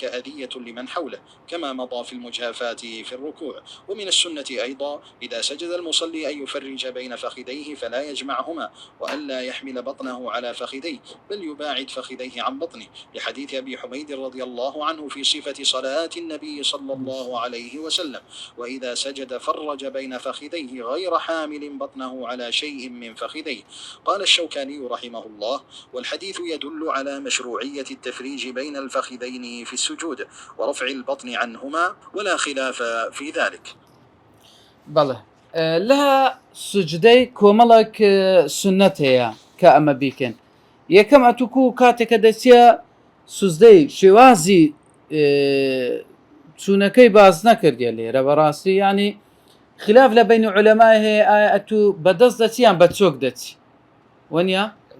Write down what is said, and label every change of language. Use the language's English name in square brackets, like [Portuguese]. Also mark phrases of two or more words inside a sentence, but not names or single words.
[Arabic] أذية لمن حوله كما مضى في المجافات في الركوع ومن السنة أيضا إذا سجد المصلي أن يفرج بين فخذيه فلا يجمعهما وألا يحمل بطنه على فخذيه بل يباعد فخذيه عن بطنه لحديث أبي حميد رضي الله عنه في صفة صلاة النبي صلى الله عليه وسلم وإذا سجد فرج بين فخذيه غير حامل بطنه على شيء من فخذيه. قال الشوكاني رحمه الله والحديث يدل على مشروعية التفريج بين الفخذين في السجود ورفع البطن عنهما ولا خلاف في ذلك. [Central Kurdish] بەڵێ لە سوجدەی کۆمەڵێک سنەت هەیە کە ئەمە بیکەن یەکەم ئەتوکو کاتێکە دەچە سوزدەی شێوازی چوونەکەی باز نەکردیە لێرە بەڕاستی ینی خلاف لە بین عولەمای هەیە ئایا ئەتوو بەدەست دەچیان بە چۆک دەچی وەنیا